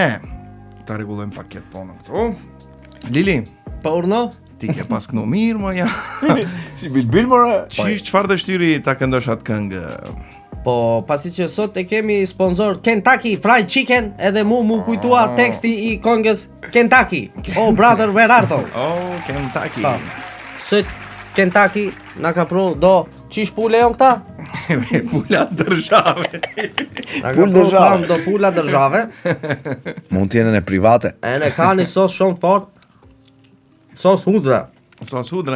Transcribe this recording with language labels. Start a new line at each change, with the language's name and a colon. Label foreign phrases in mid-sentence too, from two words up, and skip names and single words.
Albanian: Ta rregullojmë paket punën këtu. Lili, Po urno? ti ke pas kënu mirë më ja. si bilbil more. Çfarë dështyri ta këndosh atë këngë? Po, pasi që sot e kemi sponsor Kentucky Fried Chicken, edhe mu kujtua teksti i këngës Kentucky.
English: Oh brother, where art thou?
Albanian: Oh, Kentucky. Po. Se Kentucky na ka pru do qish pule jon këta? Pula dërzhave. Na ka Pul pru dërzhave. kam do pula dërzhave. Mund t'jene në private. E ne ka një sos shumë fort. Sos hudra. Sos hudre.